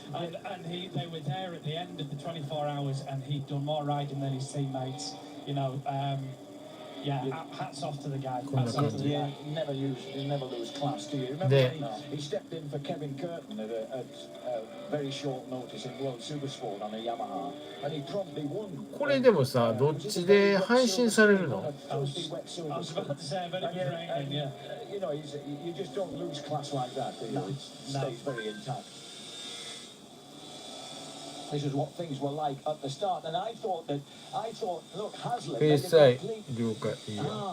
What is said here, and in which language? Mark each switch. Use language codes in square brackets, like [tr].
[en] And they were there at the end of the 24 hours, and he'd done more riding than his teammates. You know, yeah, hats off to the guy. Hats off to the You guy. never lose class, do you? Remember when he stepped in for Kevin Curtin at very short notice in World Supersport on a Yamaha, and he promptly won. [ja] これでもさ、どっちで配信されるの？ [en] I was about to say, I bet it was raining, yeah. You know, you just don't lose class like that, do you? It stays very intact. This is what things were like at the start, and I thought, look, Haslam. [ja] PSI 了解いいよ。